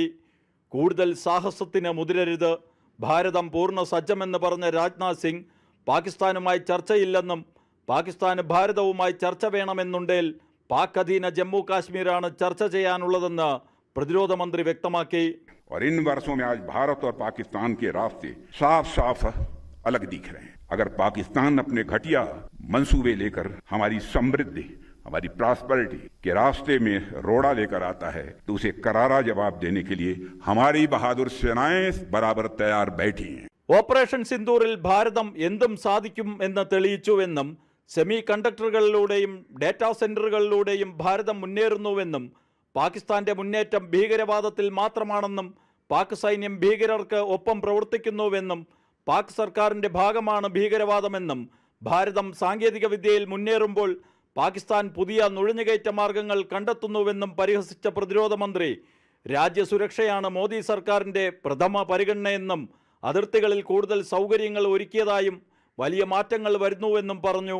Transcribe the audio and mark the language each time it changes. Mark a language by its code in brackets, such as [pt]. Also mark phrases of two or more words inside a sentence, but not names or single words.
[ml] കൂടുതൽ സാഹസത്തിന് മുതിരരുത്, ഭാരതം പൂർണ്ണ സജ്ജമെന്ന് പറഞ്ഞ രാജ്നാഥ് സിംഗ് പാകിസ്ഥാനുമായി ചർച്ചയില്ലെന്നും പാകിസ്ഥാന് ഭാരതവുമായി ചർച്ച വേണമെന്നുണ്ടേൽ പാക് അധീന ജമ്മു കാശ്മീരാണ് ചർച്ച ചെയ്യാനുള്ളതെന്ന് പ്രതിരോധ മന്ത്രി വ്യക്തമാക്കി. [hi] और इन वर्षों में आज भारत और पाकिस्तान के रास्ते साफ साफ अलग दिख रहे हैं. अगर पाकिस्तान अपने घटिया मंसूबे लेकर हमारी समृद्धि, हमारी प्रॉस्पेरिटी के रास्ते में रोड़ा लेकर आता है तो उसे करारा जवाब देने के लिए हमारी बहादुर सेनाएं बराबर तैयार बैठी हैं. [ml] ഓപ്പറേഷൻ സിന്ദൂറിൽ ഭാരതം എന്തും സാധിക്കും എന്ന് തെളിയിച്ചുവെന്നും സെമി കണ്ടക്ടറുകളിലൂടെയും ഡാറ്റാ സെന്ററുകളിലൂടെയും ഭാരതം മുന്നേറുന്നുവെന്നും പാകിസ്ഥാന്റെ മുന്നേറ്റം ഭീകരവാദത്തിൽ മാത്രമാണെന്നും പാക് സൈന്യം ഭീകരർക്ക് ഒപ്പം പ്രവർത്തിക്കുന്നുവെന്നും പാക് സർക്കാരിൻ്റെ ഭാഗമാണ് ഭീകരവാദമെന്നും ഭാരതം സാങ്കേതിക വിദ്യയിൽ മുന്നേറുമ്പോൾ പാകിസ്ഥാൻ പുതിയ നുഴഞ്ഞുകയറ്റ മാർഗങ്ങൾ കണ്ടെത്തുന്നുവെന്നും പരിഹസിച്ച പ്രതിരോധ മന്ത്രി രാജ്യസുരക്ഷയാണ് മോദി സർക്കാരിൻ്റെ പ്രഥമ പരിഗണനയെന്നും അതിർത്തികളിൽ കൂടുതൽ സൗകര്യങ്ങൾ ഒരുക്കിയതായും വലിയ മാറ്റങ്ങൾ വരുന്നുവെന്നും പറഞ്ഞു.